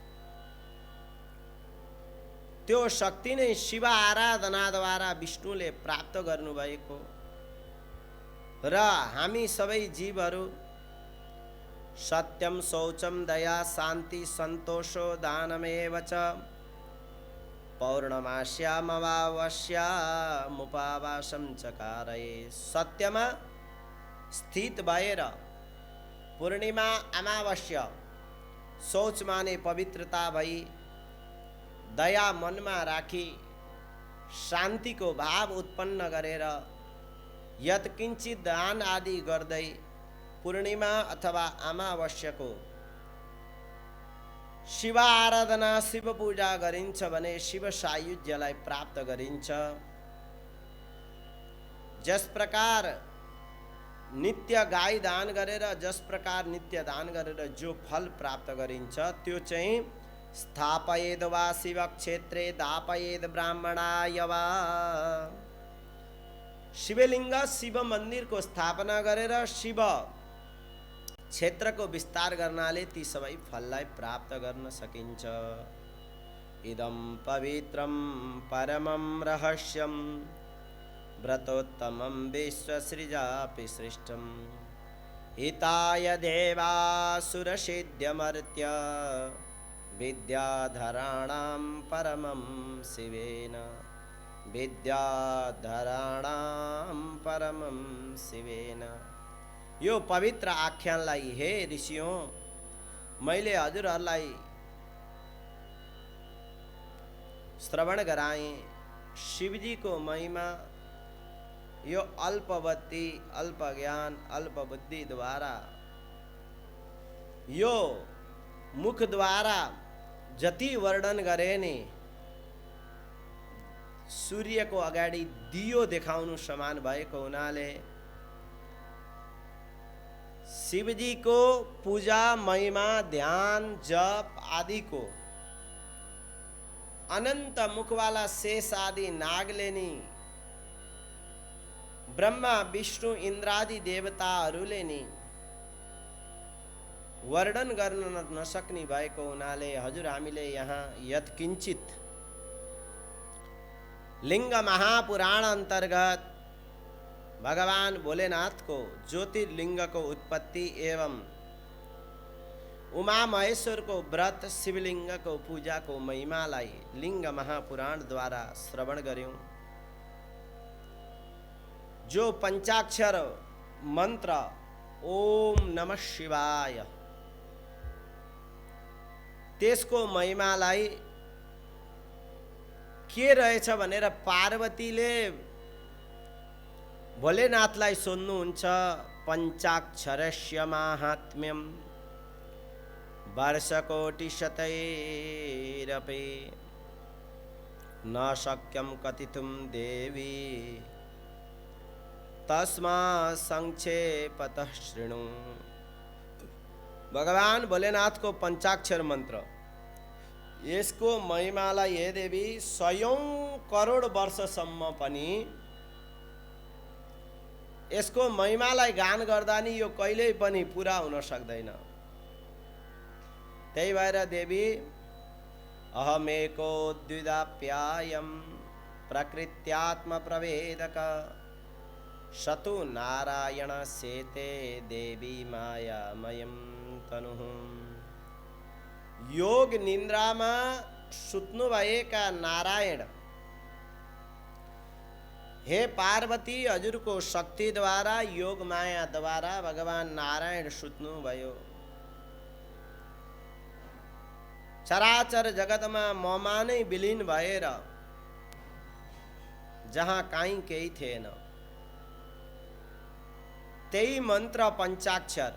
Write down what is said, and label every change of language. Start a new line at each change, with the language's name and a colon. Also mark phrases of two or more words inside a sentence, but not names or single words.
Nepali: त्यो शक्ति नै शिव आराधनाद्वारा विष्णुले प्राप्त गर्नुभएको र हामी सबै जीवहरू
Sanskrit: सत्यम शौचम दया शान्ति सन्तोषो दानमेव च पौर्णमास्याम अमावास्याम उपवासम चकारये।
Nepali: सत्यमा स्थित भएर पूर्णिमा अमावास्या शौच माने पवित्रता भई दया मनमा राखी शान्तिको भाव उत्पन्न गरेर यत्किञ्चित दान आदि गर्दै पूर्णिमा अथवा अमावास्याको शिव आराधना शिव पूजा गरिन्छ भने शिव सायुज्यलाई प्राप्त गरिन्छ। जस प्रकार नित्य गाई दान गरेर, जस प्रकार नित्य दान गरेर जो फल प्राप्त गरिन्छ त्यो चाहिँ
Sanskrit: स्थापयेद वा शिव क्षेत्रे दापयेद ब्राह्मणाय वा।
Nepali: शिवलिंग शिव मंदिर को स्थापना गरेर शिव क्षेत्रको विस्तार गर्नाले ती सबै फललाई प्राप्त गर्न सकिन्छ।
Sanskrit: इदं पवित्रं परमं रहस्यं व्रतोत्तमं विश्वसृजापि सृष्टं हिताय देवासुरसिद्ध्यमर्त्य विद्याधराणां परमं शिवेन। विद्याधराणां परमं शिवेन।
Nepali: यो पवित्र आख्यानलाई हे ऋषियों मैले हजुरहरूलाई श्रवण गराएँ। शिवजी को महिमा यो अल्पवती, अल्प ज्ञान, अल्प बुद्धि द्वारा, यो मुख द्वारा जति वर्णन गरे नि सूर्य को अगाडि दियो देखाउनु समान भएको हुनाले शिवजी को पूजा, महिमा, ध्यान, जप आदि को अनंत मुखवाला शेष आदि नागले नि ब्रह्मा विष्णु इन्द्रादि देवताहरूले नि वर्णन गर्न नसक्ने भएको हुनाले हजुर हामीले यहाँ यत्किञ्चित लिंग महापुराण अंतर्गत भगवान भोलेनाथ को ज्योतिर्लिंग को उत्पत्ति एवं उमा महेश्वर को व्रत, शिवलिंग को पूजा को महिमालाई लिंग महापुराण द्वारा श्रवण गर्यौं। जो पंचाक्षर मंत्र
Sanskrit: ओम नमः शिवाय
Nepali: त्यसको महिमालाई के रहेछ भनेर पार्वतीले भोलेनाथलाई सोध्नुहुन्छ।
Sanskrit: पंचाक्षरस्य माहात्म्यम वर्षकोटि शतैरपि न शक्यं कथितुं देवी तस्मा संक्षेपतः शृणु।
Nepali: भगवान भोलेनाथ को पंचाक्षर मंत्र, यसको महिमालाई हे देवी 100 करोड वर्षसम्म पनि यसको महिमालाई गान गर्दा नि यो कहिल्यै पनि पूरा हुन सक्दैन। त्यही भएर
Sanskrit: देवी अहमेको द्विदाप्यायम प्रकृत्यात्म प्रवेदक शतु नारायण सेते देवी मायामयम तनुः।
Nepali: योग निन्द्रामा सुत्नु भएका नारायण हे पार्वती हजुर को शक्ति द्वारा, योग माया द्वारा भगवान नारायण सुत्नु भयो। चराचर जगतमा ममा नै विलीन भएर जहाँ काहीँ केही थिएन, त्यही मन्त्र पञ्चाक्षर।